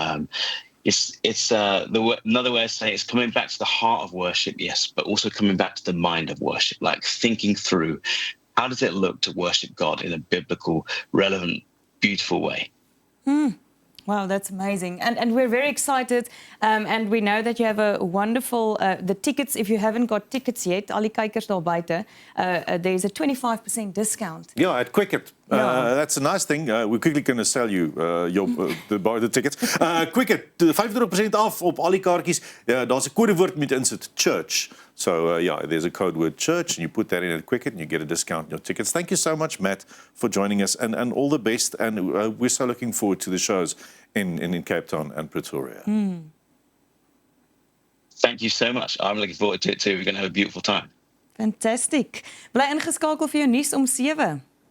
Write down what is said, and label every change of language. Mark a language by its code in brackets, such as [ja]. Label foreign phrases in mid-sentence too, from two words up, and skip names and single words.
[en] Another way of saying it's coming back to the heart of worship, yes, but also coming back to the mind of worship, like thinking through, how does it look to worship God in a biblical, relevant, beautiful way? Wow, that's amazing. And we're very excited. And we know that you have a wonderful, the tickets, if you haven't got tickets yet, [af] al die kykers daar buite, [en] there's a 25% discount. Yeah, at Quicket. Yeah. That's a nice thing. We're quickly going to sell you the tickets. [af] Quicket, 25% af op al die kaartjies. Daar's 'n kodewoord met insit, church. [en] So there's a code word church, and you put that in at Quicket, and you get a discount on your tickets. Thank you so much, Matt, for joining us, and all the best. And we're so looking forward to the shows in Cape Town and Pretoria. Thank you so much. I'm looking forward to it too. We're going to have a beautiful time. Fantastic. [af] Bly ingeskakel vir jou nuus om 7.